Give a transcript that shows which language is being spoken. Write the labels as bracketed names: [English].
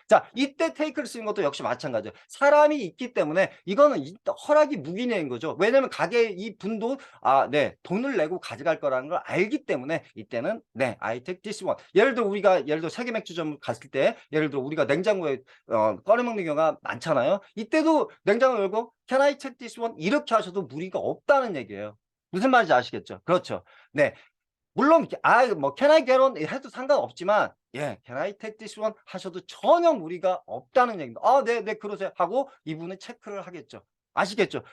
[Korean] 자, 이때 take를 쓰는 것도 역시 마찬가지예요. 사람이 있기 때문에 이거는 허락이 묵인인 거죠. 왜냐면 가게 이 분도 네, 돈을 내고 가져갈 거라는 걸 알기 때문에 이때는 네, [English] I take this one. [Korean] 예를 들어 세계 맥주점 갔을 때 예를 들어 우리가 냉장고에 꺼내 먹는 경우가 많잖아요. [English] 이때도 냉장고 열고 Can I take this one? [Korean] 이렇게 하셔도 무리가 없다는 얘기예요. 무슨 말인지 아시겠죠? 그렇죠. 네. 물론 뭐 [English] can I get on [Korean] 해도 상관없지만 [English] can I take this one [Korean] 하셔도 전혀 무리가 없다는 얘기입니다. 네, 그러세요 하고 이분은 체크를 하겠죠. 아시겠죠?